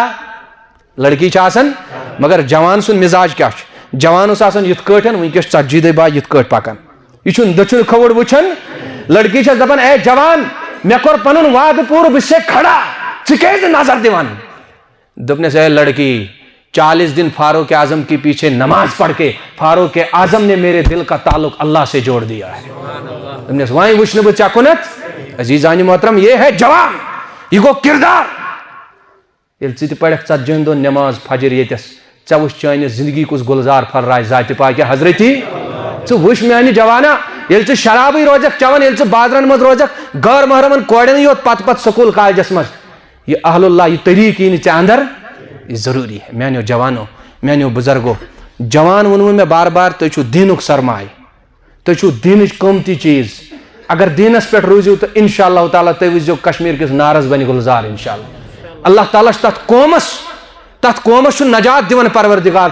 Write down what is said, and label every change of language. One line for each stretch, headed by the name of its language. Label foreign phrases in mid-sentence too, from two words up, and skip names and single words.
Kashmiri: لڑکی چھِ آسان. مگر جوان سُنٛد مزاج کیٛاہ چھُ؟ جوان اوس آسان یِتھ کٲٹھۍ وٕنکٮ۪س 40 دۄہ بعد یِتھ کٲٹھۍ پکان. یہ چھُنہٕ دٔچھُن کھووُر وٕچھان. لڑکی چھس دپان اے جوان مےٚ کوٚر پنُن وعدٕ پوٗرٕ بہٕ چھسے کھڑا ژٕ کیٛازِ نظر دِوان؟ دوٚپنس اے لڑکی
Urdu: 40 دن فاروق اعظم کے پیچھے نماز پڑھ کے فاروق اعظم نے میرے دل کا تعلق اللہ سے جوڑ دیا ہے.
Kashmiri: دوٚپنس وۄنۍ وٕچھنہٕ بہٕ ژےٚ کُنتھ. عزیزانہِ محترم
Urdu: یہ ہے جوان.
Kashmiri: یہ گوٚو کردار. ییٚلہِ ژٕ تہِ پرکھ 40 دۄہ نماز فجر ییٚتس ژےٚ وٕچھ چٲنہِ زندگی کُس گُلزار پھلراے ذاتِ پاکہِ حضرتی. ژٕ وٕچھ میانہِ جوانا ییٚلہِ ژٕ شرابٕے روزکھ چٮ۪وان ییٚلہِ ژٕ بازرن منٛز روزکھ غٲر محرمن کورٮ۪نٕے یوت پتہٕ سکوٗل کالجس منٛز یہ اہل اللہ یہ طریقہٕ یی نہٕ ژےٚ اندر.
Urdu: یہ ضروری ہے.
Kashmiri: میانیو جوانو میانیو بزرگو جوان ونو میں بار بار تُہۍ چھُو دیٖنُک سرمایہ. تُہۍ چھُو دیٖنٕچ قۭمتی چیٖز. اگر دیٖنس پٮ۪ٹھ روٗزِو تہٕ
Arabic: انشاء اللہ تعالیٰ
Kashmiri: تُہۍ وٕچھزیو کشمیٖر کِس نارس بنہِ گُلزار
Arabic: انشاء اللہ.
Kashmiri: اللہ تعالیٰ چھُ تتھ قومس چھُ نجات دِوان پروردگار.